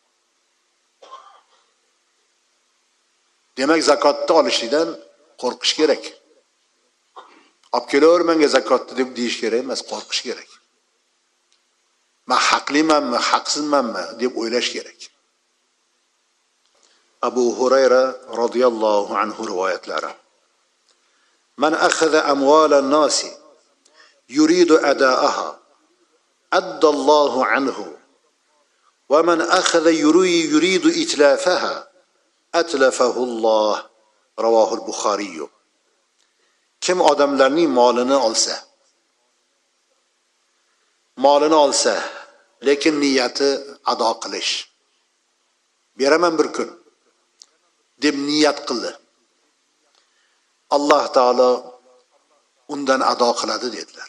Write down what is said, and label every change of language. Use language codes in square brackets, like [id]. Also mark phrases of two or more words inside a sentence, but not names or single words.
[uz] Demak, zakotni olishdan qo'rqish kerak. Olib kelaver menga zakotni deb deyish kerak emas, qo'rqish kerak. Men haqlimanmi, haqsizmanmi deb o'ylash kerak. Abu Hurayra [ar] رضي الله عنه [uz] rivoyatlari. [ar] من أخذ أموال الناس يريد أداءها أدى الله عنه ومن أخذ يريد إتلافها أتلفه الله. رواه البخاري. [uz] Kim odamlarning molini olsa, lekin niyati ado qilish, beraman bir kun deb niyat qildi, Alloh taolo undan ado qiladi dedilar.